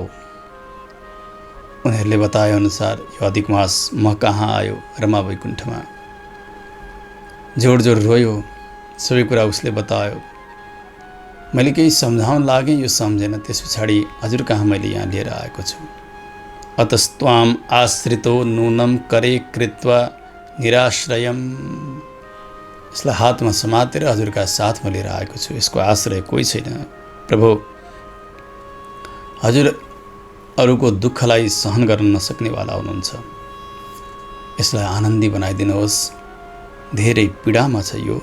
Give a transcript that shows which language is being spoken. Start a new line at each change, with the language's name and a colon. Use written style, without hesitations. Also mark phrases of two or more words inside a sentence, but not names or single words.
Nepali: उनीहरूले बताए अनुसार यो अधिक मास म कहाँ आयो, रमा वैकुण्ठमा। जोड जोड रोयो, सबै कुरा उसले बतायो। मैले केही सम्झाउन लागेँ, यो सम्झेन। त्यस पछाडि हजुर कहाँ मैले यहाँ लिएर आएको छु।
Sanskrit: अतस्त्वाम आश्रितो नूनं करे कृत्वा निराश्रयम्,
Nepali: यसलाई हातमा समातेर हजुरका साथमा लिएर आएको छु। यसको आश्रय कोही छैन। प्रभु, हजुर अरूको दुःखलाई सहन गर्न नसक्नेवाला हुनुहुन्छ। यसलाई आनन्दी बनाइदिनुहोस्। धेरै पीडामा छ यो।